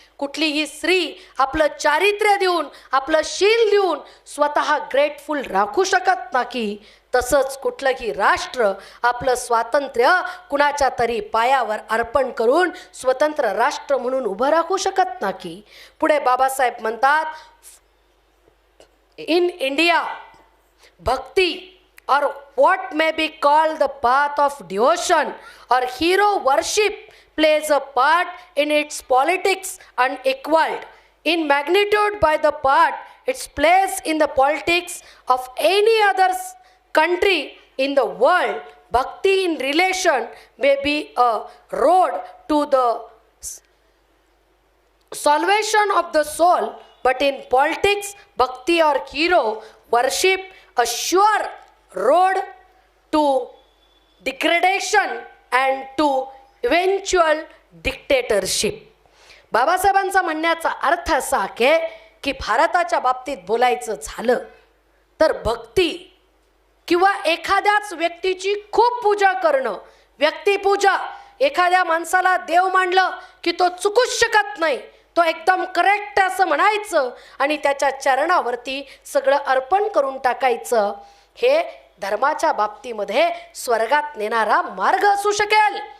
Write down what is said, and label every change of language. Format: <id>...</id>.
<mr>कुठलीही स्त्री आपलं चारित्र्य देऊन, आपलं शील देऊन स्वतः ग्रेटफुल राखू शकत नाही. तसंच कुठलंही राष्ट्र आपलं स्वातंत्र्य कुणाच्या तरी पायावर अर्पण करून स्वतंत्र राष्ट्र म्हणून उभं राखू शकत नाही. पुढे बाबासाहेब म्हणतात,</mr> <en>In India bhakti or what may be called the path of devotion or hero worship plays a part in its politics unequaled in magnitude by the part its place in the politics of any other country in the world. Bhakti in relation may be a road to the salvation of the soul, but in politics bhakti or hero worship a sure road to degradation and to eventual dictatorship.</en> <mr>बाबासाहेबांचा म्हणण्याचा अर्थ असा आहे की भारताच्या बाबतीत बोलायचं झालं तर भक्ती किंवा एखाद्याच व्यक्तीची खूप पूजा करणं, व्यक्तिपूजा, एखाद्या माणसाला देव मानलं की तो चुकूच शकत नाही, तो एकदम करेक्ट असं म्हणायचं आणि त्याच्या चरणावरती सगळं अर्पण करून टाकायचं, हे धर्माच्या बाबतीमध्ये स्वर्गात नेणारा मार्ग असू शकेल.</mr>